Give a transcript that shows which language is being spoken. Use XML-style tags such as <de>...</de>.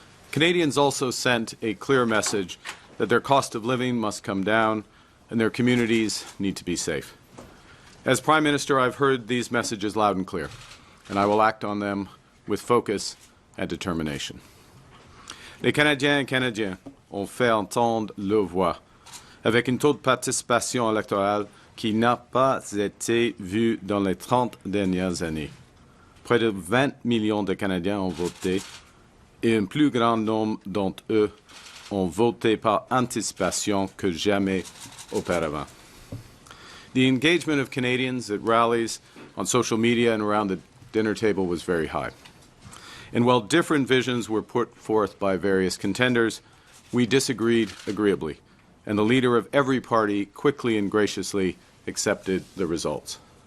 <en>Canadians also sent a clear message that their cost of living must come down and their communities need to be safe. As Prime Minister, I've heard these messages loud and clear, and I will act on them with focus and determination.</en> <fr>Les Canadiens et Canadiennes ont fait entendre leur voix, avec un taux de participation électorale qui n'a pas été vu dans les 30 dernières années. Près de 20 millions de Canadiens ont voté et un plus grand nombre d'entre eux ont voté par anticipation que jamais auparavant.</fr> <en>The engagement of Canadians at rallies, on social media, and around the dinner table was very high. And while different visions were put forth by various contenders, we disagreed agreeably, and the leader of every party quickly and graciously accepted the results.</en>